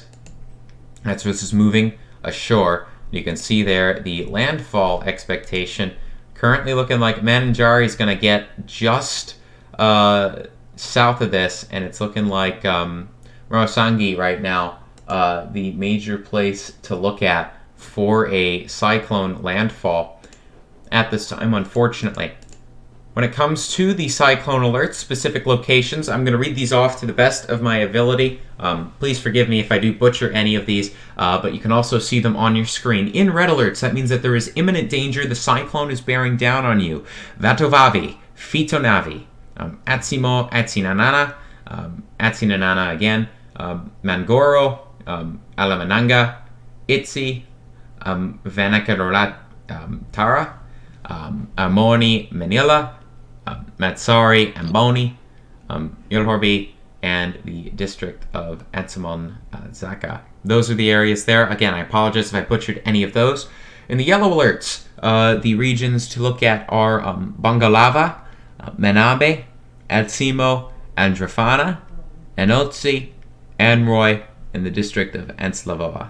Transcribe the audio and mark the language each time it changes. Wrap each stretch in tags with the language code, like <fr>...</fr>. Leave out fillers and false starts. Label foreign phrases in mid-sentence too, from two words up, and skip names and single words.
<en>That's what this is moving ashore. You can see there the landfall expectation currently looking like Manjari is going to get just south of this, and it's looking like Morosangi right now, the major place to look at for a cyclone landfall at this time, unfortunately. When it comes to the cyclone alerts, specific locations, I'm going to read these off to the best of my ability. Please forgive me if I do butcher any of these, but you can also see them on your screen. In red alerts, that means that there is imminent danger. The cyclone is bearing down on you. VATOVAVY, FITOVINANY, ATSIMO, ATSINANANA, ATSINANANA again, MANGORO, ANALAMANGA, ITASY, VAKINANKARATRA, AMORON'I, Manila, Matsari, AMBONY, IHOROMBE, and the district of Ansimon Zaka. Those are the areas there. Again, I apologize if I butchered any of those. In the yellow alerts, the regions to look at are BONGOLAVA, MENABE, ATSIMO, ANDREFANA, ANOSY, ANDROY, in the district of Enslavoa.</en>